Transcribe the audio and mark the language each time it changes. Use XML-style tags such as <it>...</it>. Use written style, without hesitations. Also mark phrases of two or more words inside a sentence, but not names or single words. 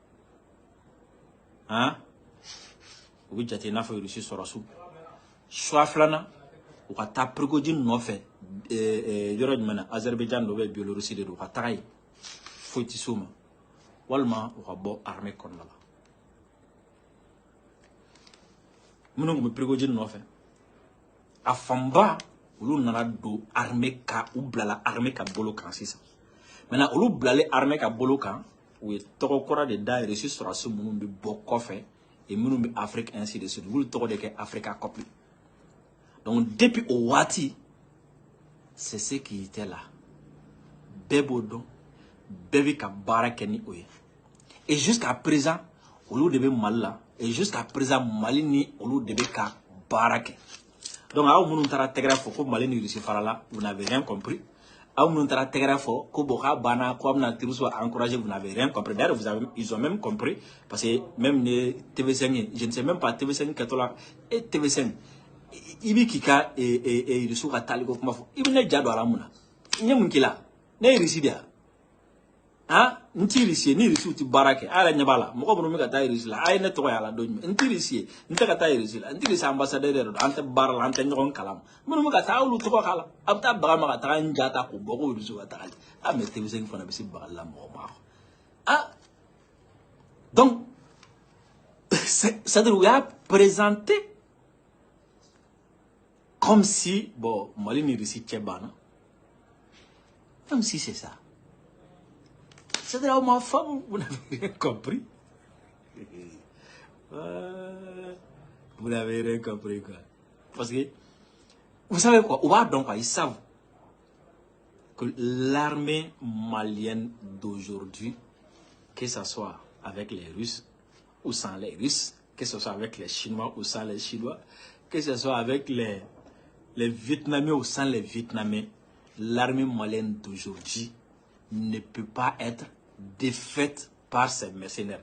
<bm>hein u bɛ jate i n'a fɔ Russie sɔrɔsiw choix filanan u ka taa Prigojine nɔfɛ yɔrɔ jumɛn na Azerbaïdjan dɔ bɛ Biélorussie de don u ka taga yen foyi tɛ s'o ma walima u ka bɔ armée kɔnɔna la minnu tun bɛ Prigojine nɔfɛ a fanba olu nana don armée ka u bilala armée ka bolo kan sisan maintenant olu bilalen armée ka bolo kan u ye tɔgɔ kɔrɔ de da Russie sɔrɔsi minnu bɛ bɔ kɔfɛ et minnu bɛ Afrique</bm> <fr>ainsi de suite</fr> <bm>olu tɔgɔ de kɛ Africa Corps</bm> <fr>donc depuis</fr> <bm>o waati</bm> <fr>c'est ce qui était là</fr> <bm>bɛɛ b'o dɔn bɛɛ bɛ ka baara kɛ ni o ye et</bm> <fr>jusqu'à présent</fr> <bm>olu de bɛ Mali la</bm> <fr>et jusqu'à présent</fr> <bm>Mali ni olu de bɛ ka baara kɛ donc aw minnu taara tɛgɛrɛ fɔ ko Mali ni Russie farala</bm> <fr>vous n'avez rien compris</fr> <bm>aw minnu taara tɛgɛrɛ fɔ ko bon k'a banna ko a bɛna</bm> <fr>terrorisme encourager vous n'avez rien compris d'ailleurs ils ont même compris parce que même les TV5 ye je ne sais même pas TV5</fr> <bm>kɛtɔ la</bm> <fr>et TV5</fr> <bm>i bɛ k'i ka Russie ka taali ko kuma fɔ i bɛ ne ja don a la mun na n ye mun k'i la ne ye Russie de ye hein n t'i Russie ye ni Russie tɛ baara kɛ a yɛrɛ ɲɛ b'a la mɔgɔ minnu bɛ ka taa Russie la a ye ne tɔgɔ y'a la don jumɛn n t'i Russie ye n tɛ ka taa Russie la n t'i Russie ambassadeur yɛrɛ don an tɛ baara la an tɛ ɲɔgɔn kalama minnu bɛ ka taa olu tɔgɔ k'a la a bɛ taa baga ma ka taga n ja ta k'o bɔ ko Russie ka tagali a</bm> <fr>mais TV5 fana</fr> <bm>bɛ se bagali la mɔgɔ ma ah</bm> <fr>donc c'est-à-dire</fr> <bm>u y'a présenté</bm> <fr>comme si bon</fr> <bm>Mali ni Russie cɛ banna</bm> <fr>comme si c'est ça. C'est-à-dire, ma femme, vous n'avez rien compris. Vous n'avez rien compris, quoi. Parce que, vous savez quoi, donc, ils savent que l'armée malienne d'aujourd'hui, que ce soit avec les Russes ou sans les Russes, que ce soit avec les Chinois ou sans les Chinois, que ce soit avec les Vietnamiens ou sans les Vietnamiens, l'armée malienne d'aujourd'hui ne peut pas être défaite par ces mercenaires.</fr>